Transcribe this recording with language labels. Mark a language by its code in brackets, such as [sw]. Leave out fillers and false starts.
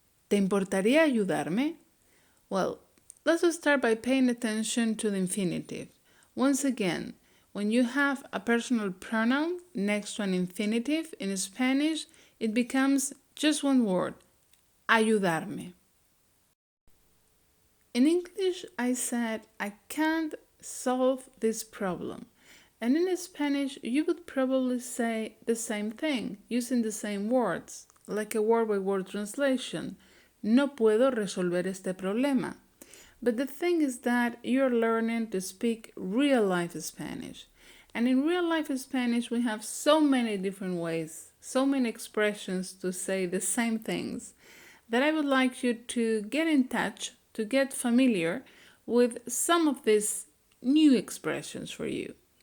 [es] ¿Te importaría ayudarme? [en] Well, let's start by paying attention to the infinitive. Once again, when you have a personal pronoun next to an infinitive in Spanish, it becomes just one word, ayudarme. In English, I said, I can't solve this problem. And in Spanish, you would probably say the same thing, using the same words, like a word-by-word translation. [es] No puedo resolver este problema. [en] But the thing is that you're learning to speak real-life Spanish. And in real-life Spanish, we have so many different ways, so many expressions to say the same things, that I would like you to get in touch, to get familiar with some of these new expressions for you.